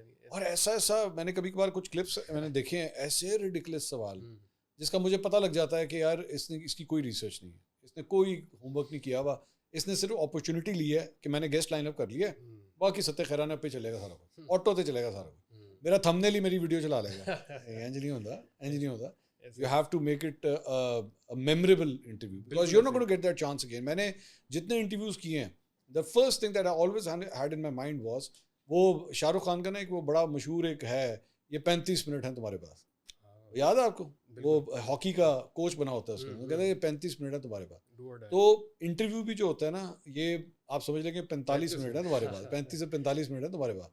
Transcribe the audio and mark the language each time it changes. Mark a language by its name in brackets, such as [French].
[Urdu] اور ایسا میں نے کبھی کبھار کچھ کلپس میں نے دیکھے ہیں, ایسے ریڈیکولس سوال جس کا مجھے پتہ لگ جاتا ہے کہ یار اس کی کوئی ریسرچ نہیں ہے, اس نے کوئی ہوم ورک نہیں کیا ہوا, اس نے صرف اپرچونٹی لی ہے کہ میں نے گیسٹ لائن اپ کر لیا ہے, باقی ستے خیرانہ پہ چلے گا سارا کچھ, آٹو تے چلے گا سارا کچھ, میرا تھم نیل ہی میری ویڈیو چلا لے گا. انج نہیں ہوتا. [English] You have to make it a memorable interview because you're not going to get that chance again. [Urdu] میں نے جتنے انٹرویوز کیے ہیں, [English] the first thing that I always had in my mind was [Urdu] وہ شاہ رخ خان کا نا ایک وہ بڑا مشہور ایک ہے, یہ 35 منٹ ہیں تمہارے پاس, یاد ہے آپ کو, وہ ہاکی کا کوچ بنا ہوتا ہے اس کو, وہ کہتا ہے یہ 35 منٹ ہے تمہارے پاس, [English] Do or die. [Urdu] تو انٹرویو بھی جو ہوتا ہے نا یہ آپ سمجھ لیں کہ 45 منٹ ہے تمہارے پاس, 35 سے 45 منٹ ہے تمہارے پاس,